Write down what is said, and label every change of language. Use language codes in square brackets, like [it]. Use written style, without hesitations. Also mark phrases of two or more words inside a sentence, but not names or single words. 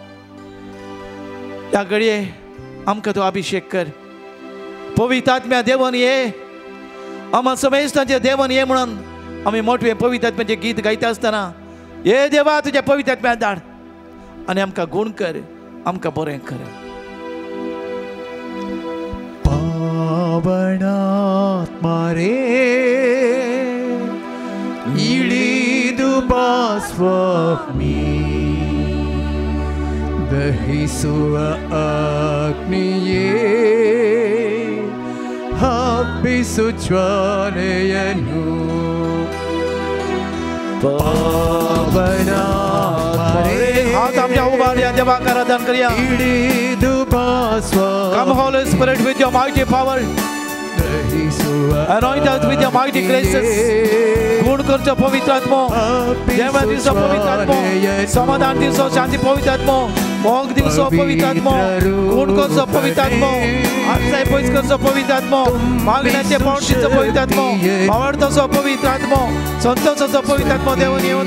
[kok] ह्या घडये आमकां तूं अभिषेक कर पवित्र आत्म्या देवन ये आमा समेस्तांचेर देवन ये म्हणून आमी मोठे पवित्र आत्म्याचें गीत गायता आसतना हे देवा तुज्या पवित्र आत्म्याक धाड आनी आमकां गुण कर आमकां बरें कर [kn] ಪಾವನಾತ್ಮ ರೇ ಇಳಿದು ಬಾ ಸ್ವಾಮಿ दहिಸುವ ಅಗ್ನಿಯೇ ಹಬ್ಬಿಸು ಜ್ವಾಲೆಯನ್ನು [kok] हाथ आमच्या उभारया देवाक आराधना करूया [kn] ಇಳಿದು ಬಾ ಸ್ವಾ [en] Come Holy Spirit with your mighty power anoint us with your mighty graces [kok] गुण करचो पवित्र आत्मो देव दिवसो पवित्र आत्मो समाधान दिवसो शांती पवित्र आत्मो मोग दिवसो पवित्र आत्मो गुण करचो पवित्र आत्मो आत्साय पयस करचो पवित्र आत्मो मागण्याचे पौंडीचो पवित्र आत्मो आवडतोसो पवित्र आत्मो संतोषाचो पवित्र आत्मो देवन येवन